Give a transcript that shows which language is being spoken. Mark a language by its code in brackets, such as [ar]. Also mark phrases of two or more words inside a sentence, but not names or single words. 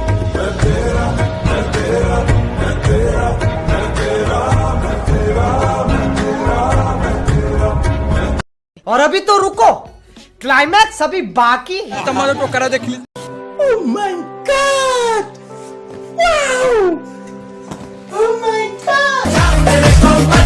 [hi] और अभी तो रुको, क्लाइमैक्स अभी बाकी है। [or] ତମର ଟୋକାରା ଦେଖିଲି। [en] Oh my god! Wow! Oh my god!